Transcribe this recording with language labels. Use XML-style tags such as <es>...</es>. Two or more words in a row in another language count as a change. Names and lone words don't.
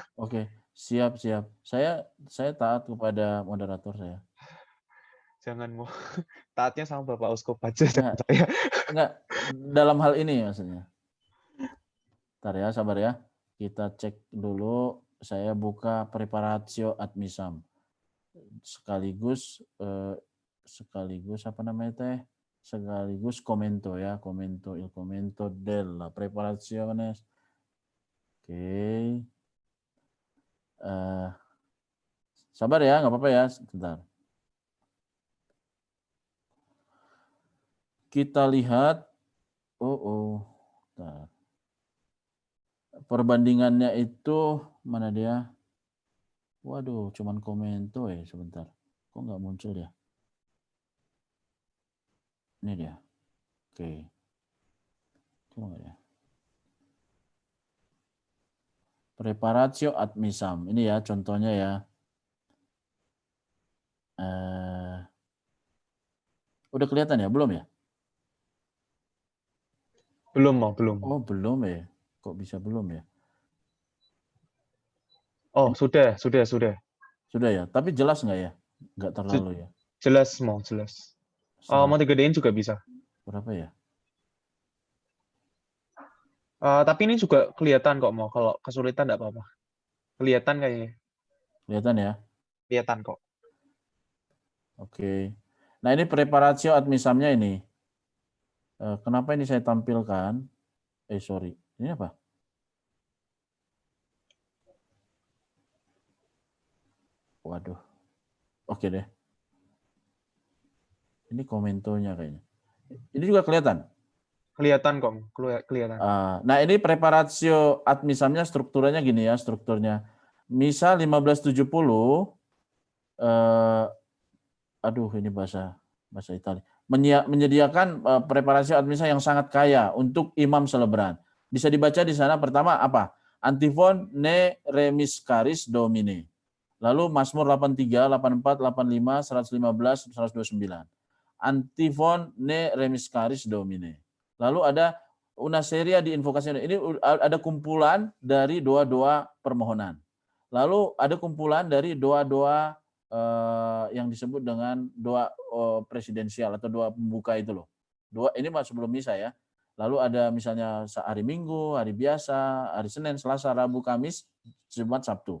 <id>Oke, siap. Saya taat kepada moderator saya. Jangan mau taatnya sama Bapak Uskup aja jangan Enggak, saya. enggak dalam hal ini maksudnya. Ntar ya, sabar ya. Kita cek dulu.</id> <la>Saya buka preparatio ad misam.</la> <id>Sekaligus apa namanya teh? Sekaligus komento ya,</id> <it>il commento della preparazione.</it> <id>Oke. Sabar ya, nggak apa-apa ya, sebentar. Kita lihat, bentar. Perbandingannya itu mana dia? Waduh, cuman komento ya, sebentar. Kok nggak muncul ya? Ini dia. Oke. Coba nggak ya?</id> <la>Preparatio ad misam.</la> <id>Ini ya contohnya ya. Udah kelihatan ya? Belum ya? Belum. Oh, belum ya. Kok bisa belum ya? Oh, sudah. Sudah ya? Tapi jelas nggak ya? Nggak terlalu ya? Jelas. Mau digedein juga bisa. Berapa ya? Tapi ini juga kelihatan kok mau. Kalau kesulitan nggak apa-apa. Kelihatan kayaknya. Kelihatan ya? Kelihatan kok. Oke. Nah ini</id> <la>preparatio ad misamnya</la> <id>ini. Kenapa ini saya tampilkan? Sorry. Ini apa? Waduh. Oke deh. Ini komentonya kayaknya. Ini juga kelihatan? Kelihatan kok. Kelihatan. Nah ini</id> <la>preparatio ad misamnya</la> <id>strukturnya gini ya, strukturnya. Misa 1570, aduh ini bahasa Italia. Menyediakan preparasi ad misa yang sangat kaya untuk imam selebran. Bisa dibaca di sana pertama apa?</id> <la>Antifon ne remiscaris domine.</la> <id>Lalu Mazmur 83, 84, 85, 115, 129.</id> <la>Antifon ne remiscaris domine.</la> <id>Lalu ada</id> <it>una seria di</it> <id>invokasi. Ini ada kumpulan dari doa-doa permohonan. Lalu ada kumpulan dari doa-doa yang disebut dengan doa presidensial atau doa pembuka itu loh. Doa ini masih sebelum misa ya. Lalu ada misalnya hari Minggu, hari biasa, hari Senin, Selasa, Rabu, Kamis, Jumat, Sabtu.</id>